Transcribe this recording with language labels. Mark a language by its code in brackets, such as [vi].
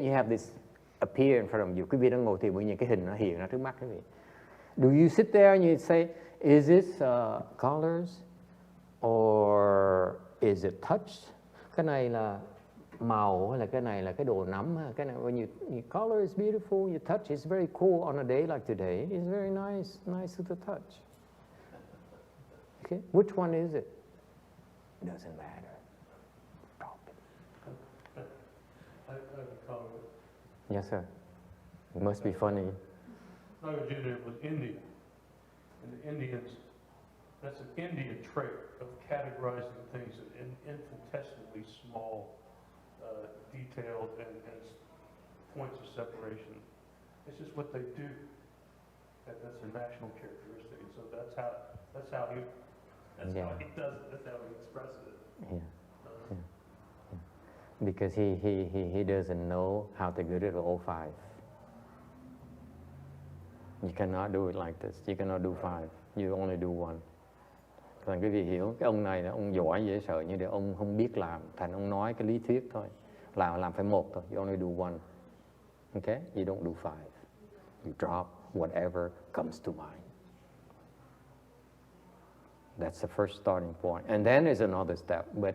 [en] You have this appear in front of you. [vi] Quý vị đang ngồi thì những cái hình nó hiện ra trước mắt quý vị. [en] Do you sit there and you say, is this colors or is it touch? [vi] Cái này là màu hay là cái này là cái đồ nắm? Cái này [en] when you color is beautiful, you touch is very cool on a day like today. It's very nice to the touch. Okay, which one is it? Doesn't matter. Drop it. I have a comment. Yes, sir. It must be funny. I was in it with India, and the Indians, that's an Indian trait of categorizing things in infinitesimally small, detailed and points of separation. It's just what they do. That's a national characteristic, and so that's how he does it. That's how he expresses it. Yeah. Because he doesn't know how to get rid of all 5. You cannot do it like this. You cannot do 5. You only do 1. [vi] Thành quý vị hiểu, cái ông này là ông giỏi dễ sợ, nhưng để ông không biết làm, thành ông nói cái lý thuyết thôi. Làm phải 1 thôi. [en] You only do 1. Okay? You don't do 5. You drop whatever comes to mind. That's the first starting point. And then there's another step.